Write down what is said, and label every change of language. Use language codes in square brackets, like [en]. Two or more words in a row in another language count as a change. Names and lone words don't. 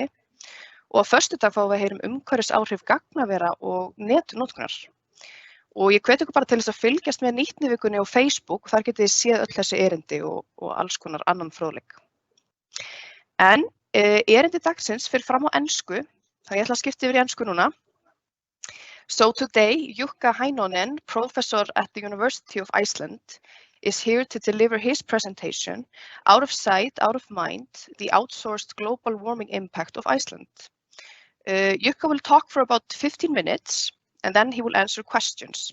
[is] Og á föstudag fáum við að heyra umhverfisáhrif gagnavera og netnotkunar. Og ég hvet ykkur bara til þess að fylgjast með nýtnivikunni á Facebook og þar getið þið séð öll þessi erindi og alls konar annan fróðleik. En erindi dagsins fer fram á ensku, þannig ég ætla að skipta yfir í ensku núna. [en] So today, Jukka Heinonen, professor at the University of Iceland, is here to deliver his presentation, Out of Sight, Out of Mind, the Outsourced Global Warming Impact of Iceland. Jukka will talk for about 15 minutes, and then he will answer questions.